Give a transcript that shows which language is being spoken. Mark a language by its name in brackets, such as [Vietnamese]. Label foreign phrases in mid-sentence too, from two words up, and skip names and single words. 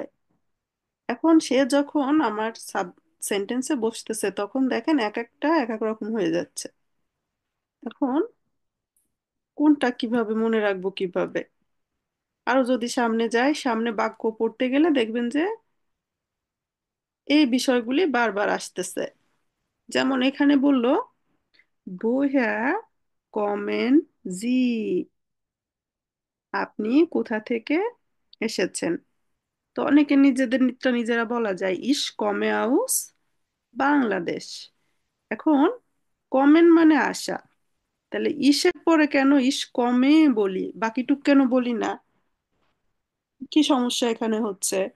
[Bangla] এখন সে যখন আমার সাব সেন্টেন্সে বসতেছে, তখন দেখেন এক একটা এক এক রকম হয়ে যাচ্ছে। এখন কোনটা কিভাবে মনে রাখবো কিভাবে। আরো যদি সামনে যাই, সামনে বাক্য পড়তে গেলে দেখবেন যে এই বিষয়গুলি বারবার আসতেছে। যেমন এখানে বলল, [German] woher kommen Sie, [Bangla] আপনি কোথা থেকে এসেছেন। তো অনেকে নিজেদেরটা নিজেরা বলা যায়, [German] ich komme aus Bangladesch. [Bangla] এখন কমেন মানে আসা, তাহলে ইসের পরে কেন [German] ich komme [Bangla] বলি, বাকিটুক কেন বলি না, কি সমস্যা এখানে হচ্ছে।